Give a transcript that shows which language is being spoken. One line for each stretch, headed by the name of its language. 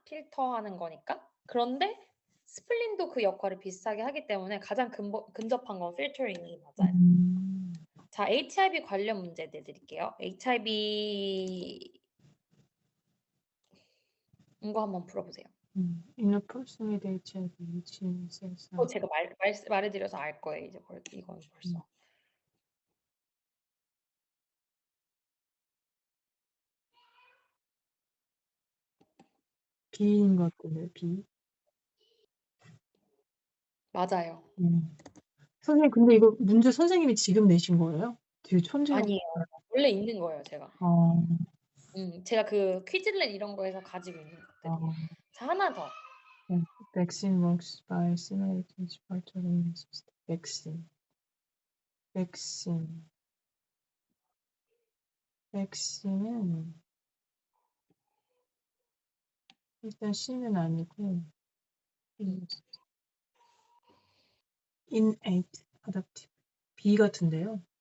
Korean: 필터하는 거니까. 그런데 스플린도 그 역할을 비슷하게 하기 때문에 가장 근접한 건 필터링이 맞아요. 자, HIV 관련 문제 내드릴게요. HIV 이거 한번 풀어보세요.
English: In a person with HIV, which cells are
Korean: 제가 말해드려서 알 거예요. 이제 이건 벌써. B인 것 같은데 B. 맞아요. 선생님, 근데 이거 문제 선생님이 지금 내신 거예요? 되게 천재가. 아니에요. 원래 있는 거예요, 제가. 어, 제가 그 퀴즐렛 이런 거에서 가지고 있는 것들이에요. 자, 하나 더.
English: Vaccine works by simulating part of immune system.
Korean: 백신은 일단 C는 아니고 innate, adaptive. B 같은데요.